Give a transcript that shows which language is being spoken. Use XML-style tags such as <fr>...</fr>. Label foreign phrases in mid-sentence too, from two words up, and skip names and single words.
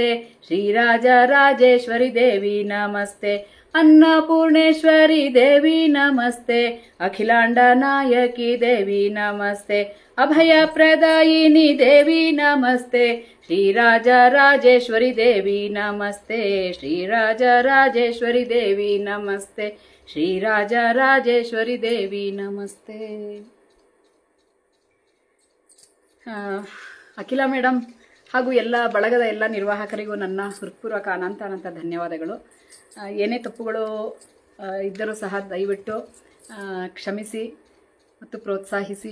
<sa>ಶ್ರೀರಾಜ ರಾಜೇಶ್ವರಿ ದೇವಿ ನಮಸ್ತೆ, ಅನ್ನಪೂರ್ಣೇಶ್ವರಿ ದೇವಿ ನಮಸ್ತೆ, ಅಖಿಲಾಂಡ ನಾಯಕಿ ದೇವಿ ನಮಸ್ತೆ, ಅಭಯ ಪ್ರದಾಯಿನಿ ದೇವಿ ನಮಸ್ತೆ, ಶ್ರೀರಾಜ ರಾಜೇಶ್ವರಿ ದೇವಿ ನಮಸ್ತೆ, ಶ್ರೀರಾಜ ರಾಜೇಶ್ವರಿ ದೇವಿ ನಮಸ್ತೆ, ಶ್ರೀರಾಜ ರಾಜೇಶ್ವರಿ ದೇವಿ ನಮಸ್ತೆ.</sa> <kn>ಅಖಿಲ ಮೇಡಮ್ ಹಾಗೂ ಎಲ್ಲ ಬಳಗದ ಎಲ್ಲ ನಿರ್ವಾಹಕರಿಗೂ ನನ್ನ ಹೃತ್ಪೂರ್ವಕ ಅನಂತ ಧನ್ಯವಾದಗಳು. ಏನೇ ತಪ್ಪುಗಳು ಇದ್ದರೂ ಸಹ ದಯವಿಟ್ಟು ಕ್ಷಮಿಸಿ ಮತ್ತು ಪ್ರೋತ್ಸಾಹಿಸಿ.</kn>